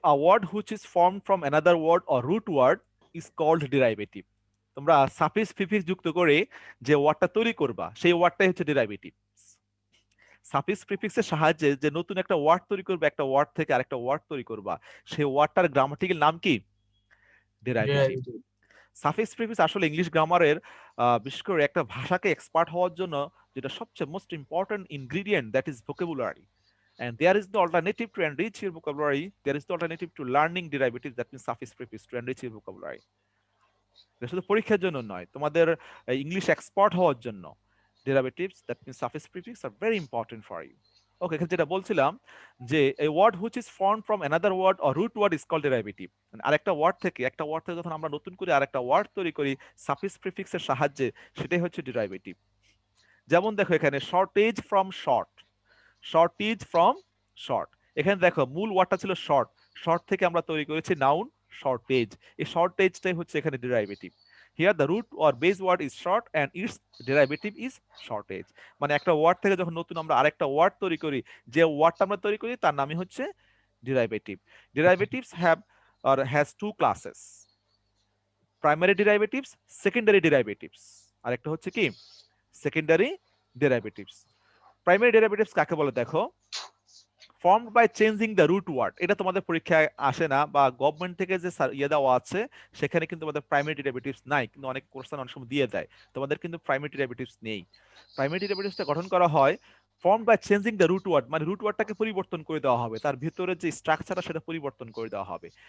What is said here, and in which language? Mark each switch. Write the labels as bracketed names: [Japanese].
[English] A word which is formed from another word or root word is called derivative. [Bangla] তোমরা suffix prefix যুক্ত করে যে ওয়ার্ডটা তৈরি করবা সেই ওয়ার্ডটাই হচ্ছে ডেরাইভেটিভ। সাফিক্স প্রিফিক্সের সাহায্যে যে নতুন একটা ওয়ার্ড তৈরি করবে, একটা ওয়ার্ড থেকে আরেকটা ওয়ার্ড তৈরি করবা, সেই ওয়ার্ডটার গ্রামাটিক্যাল নাম কি? ডেরাইভেটিভ। [English] Derivative. [Bangla] সাফিক্স প্রিফিক্স আসলে ইংলিশ গ্রামারের বিশেষ করে একটা ভাষাকে এক্সপার্ট হওয়ার জন্য যেটা সবচেয়ে most important ingredient, [English] That is vocabulary. And there is no alternative to enrich your vocabulary. There is no alternative to learning derivatives, that means suffix prefix, to enrich your vocabulary. [Bangla] এটা শুধু পরীক্ষার জন্য নয়, তোমাদের ইংলিশ এক্সপার্ট হওয়ার জন্য [English] derivatives, that means suffix prefix, are very important for you. Okay, [Bangla] এখানে যেটা বলছিলাম যে [English] a word which is formed from another word or root word is called derivative. [Bangla] আরেকটা ওয়ার্ড থেকে যখন আমরা নতুন করে আরেকটা ওয়ার্ড তৈরি করি সাফিক্স প্রিফিক্সের সাহায্যে, সেটাই হচ্ছে ডেরাইভেটিভ। যেমন দেখো এখানে shortage from short, shortage from short. এখানে দেখো মূল ওয়ার্ডটা ছিল শর্ট, শর্ট থেকে আমরা তৈরি করেছি নাউন শর্টেজ। এই শর্টেজটাই হচ্ছে এখানে derivative. [English] Here the root or base word is short and its derivative is shortage. [Bangla] মানে একটা ওয়ার্ড থেকে যখন নতুন আমরা আরেকটা ওয়ার্ড তৈরি করি, যে ওয়ার্ডটা আমরা তৈরি করি তার নামই হচ্ছে derivative. [English] Derivatives have or has two classes, primary derivatives, secondary derivatives। [Bangla] আরেকটা হচ্ছে কি সেকেন্ডারি ডেরাইভেটিভস। প্রাইমারি ডেরিভেটিভস কাকে বলে দেখো? [English] Formed by changing the root word. [Bangla] এটা তোমাদের পরীক্ষায় আসে না, বা গভর্নমেন্ট থেকে যে ইয়ে দেওয়া আছে সেখানে কিন্তু তোমাদের প্রাইমারি ডেরিভেটিভস নাই, কিন্তু অনেক কোশ্চেন অনেক সময় দিয়ে দেয়। তোমাদের কিন্তু প্রাইমারি ডেরিভেটিভস নেই। প্রাইমারি ডেরিভেটিভসটা গঠন করা হয় [English] form by changing the root word, [Bangla] মানে রুট ওয়ার্ডটাকে পরিবর্তন করে দেওয়া হবে, তার ভিতরে যে স্ট্রাকচারটা সেটা পরিবর্তন করে দেওয়া হবে।